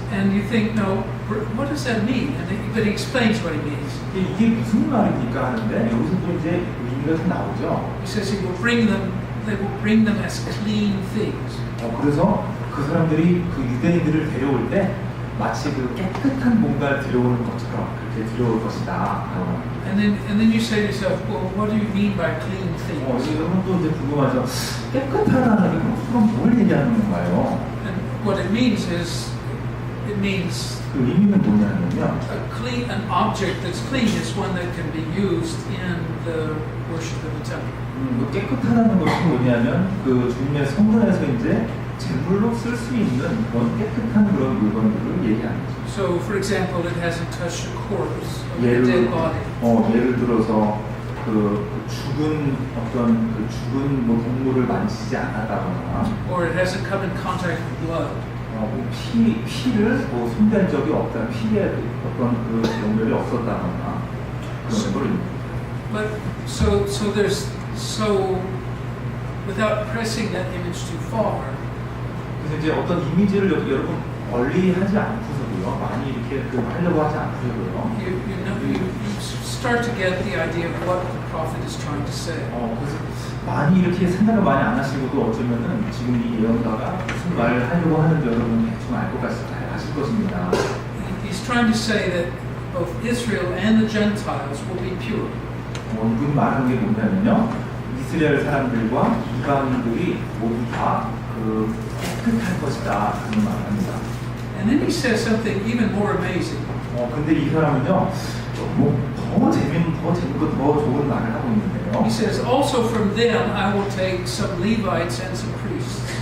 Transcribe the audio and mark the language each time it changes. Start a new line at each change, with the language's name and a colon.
English: And you think, no, what does that mean? But he explains what he means.
Korean: 이게 무슨 말입니까 하는데 여기서 또 이제 의미가 좀 나오죠.
English: He says he will bring them. They will bring them as clean things.
Korean: 그래서 그 사람들이 그 유대인들을 데려올 때 마치 그 깨끗한 뭔가를 데려오는 것처럼 그렇게 데려올 것이다.
English: And then you say to yourself, well, what do you mean by clean things?
Korean: 여러분 또 이제 궁금하죠. 깨끗하다는 게 그럼 뭘 얘기하는 건가요?
English: And what it means is, it means
Korean: 그 의미는 뭐냐면요.
English: an object that's clean is one that can be used in the worship of the temple.
Korean: 깨끗하다는 것이 뭐냐면 그 주님의 성전에서 이제 제물로 쓸 수 있는 그런 깨끗한 그런 물건들을 얘기하는 거죠.
English: So, for example, it hasn't touched a corpse of a
Korean: 예를,
English: dead body.
Korean: 예를 들어서 그 죽은 어떤 그 죽은 뭐 동물을 만지지 않았다거나
English: Or it hasn't come in contact with blood.
Korean: 피를 뭐 손댄 적이 없다는 피에 어떤 그 연결이 없었다거나 그런 거를
English: But so without pressing that image too far,
Korean: 그래서 이제 어떤 이미지를 여러분 멀리 하지 않고서도요 많이 이렇게 하려고 하지 않고서도요
English: you start to get the idea of what the prophet is trying to say.
Korean: 그래서 많이 이렇게 생각을 많이 안 하시고도 어쩌면은 지금 이 예언가가 무슨 말을 하려고 하는지 여러분 대충 알 것 아실 것입니다.
English: He's trying to say that both Israel and the Gentiles will be pure.
Korean: 이분이 말하는 게 뭐냐면요, 이스라엘 사람들과 이방인들이 모두 다 깨끗할 것이다 그런 말을 합니다.
English: And then he says something even more amazing.
Korean: 근데 이 사람은요, 더 재밌고 더 좋은 말을 하고 있는데요.
English: He says, also from them I will take some Levites and some priests.